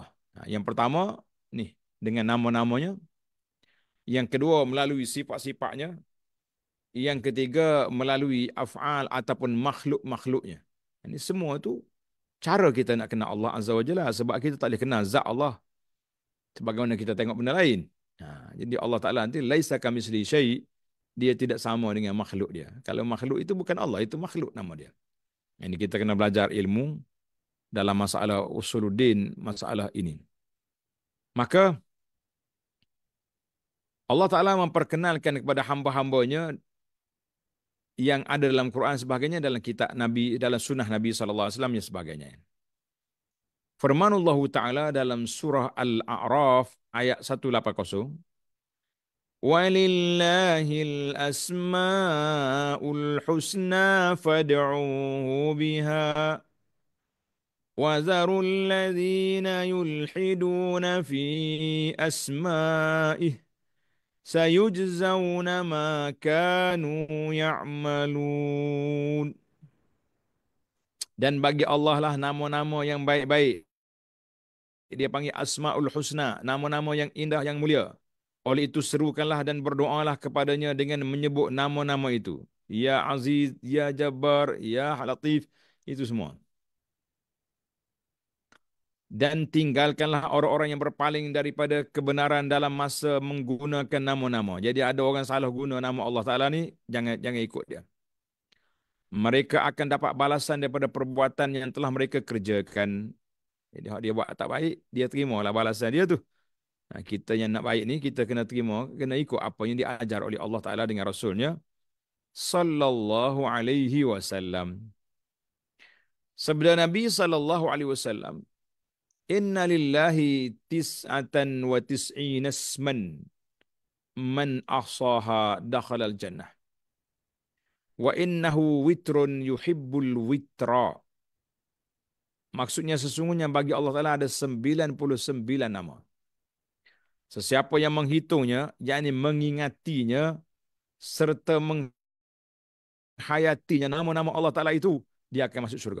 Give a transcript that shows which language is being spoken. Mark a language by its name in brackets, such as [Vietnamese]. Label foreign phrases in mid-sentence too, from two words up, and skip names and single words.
[Malay] Yang pertama, nih, dengan nama-namanya. Yang kedua, melalui sifat-sifatnya. Yang ketiga, melalui af'al ataupun makhluk-makhluknya. Ini semua tu cara kita nak kenal Allah [Arabic] عز وجل. [Malay] Sebab kita tak boleh kenal zat Allah sebagaimana kita tengok benda lain. Jadi Allah Ta'ala nanti [Arabic] ليس كمثله شيء', [Malay] dia tidak sama dengan makhluk dia. Kalau makhluk itu bukan Allah, itu makhluk nama dia. Ini kita kena belajar ilmu dalam masalah usuluddin, masalah ini. Maka Allah Ta'ala memperkenalkan kepada hamba-hambanya yang ada dalam Quran sebagainya, dalam kitab Nabi, dalam sunnah Nabi SAW dan sebagainya. Firmanullah Ta'ala dalam surah Al-A'raf ayat 180. [Arabic] ولله الأسماء الحسنى فادعوه بها وذروا الذين يلحدون في أسمائه سيجزون ما كانوا يعملون. [Malay] Dan bagi Allah lah nama-nama yang baik-baik. Dia panggil Asma'ul Husna, nama-nama yang indah, yang mulia. Oleh itu serukanlah dan berdoalah kepadanya dengan menyebut nama-nama itu. [Arabic] يا عزيز، يا جبار، يا لطيف, [Malay] itu semua. Dan tinggalkanlah orang-orang yang berpaling daripada kebenaran dalam masa menggunakan nama-nama. Jadi ada orang salah guna nama Allah Ta'ala ni, jangan ikut dia. Mereka akan dapat balasan daripada perbuatan yang telah mereka kerjakan. Jadi dia buat tak baik, dia terimalah balasan dia tu. Kita yang nak baik ni, kita kena terima, kena ikut apa yang diajar oleh Allah Ta'ala dengan Rasulnya [Arabic] صلى الله عليه وسلم. [Malay] Sabda Nabi [Arabic] صلى الله عليه وسلم إن لله تسعة وتسعين اسما من أحصاها دخل الجنة. وإنه وتر يحب الوتر. [Malay] Maksudnya sesungguhnya bagi Allah Ta'ala ada 99 nama. Sesiapa yang menghitungnya, yakni mengingatinya serta menghayatinya nama-nama Allah Ta'ala itu, dia akan masuk syurga.